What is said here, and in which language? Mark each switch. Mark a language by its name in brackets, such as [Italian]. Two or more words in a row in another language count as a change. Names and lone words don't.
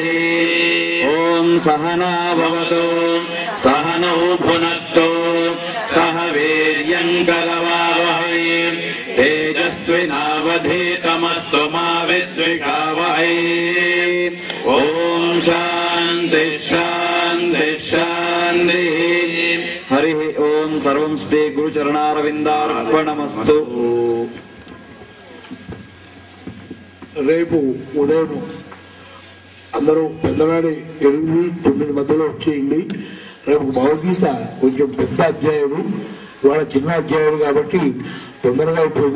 [Sanskrit] ॐ सहना भवतु सहनौ भुनक्तु सह वीर्यं करवावहै तेजस्विनावधीतमस्तु मा विद्विषावहै. ॐ शान्ति शान्ति शान्तिः. हरि ओम सर्वं श्री गुरुचरणारविंदार्पणमस्तु. [Telugu] రేపు ఉదయం అందరూ పెద్దవాడి 8-9 మధ్యలో వచ్చేయండి. రేపు భగవద్గీత కొంచెం పెద్ద అధ్యాయుడు, ఇవాళ చిన్న అధ్యాయుడు కాబట్టి తొందరగా అయిపోయింది.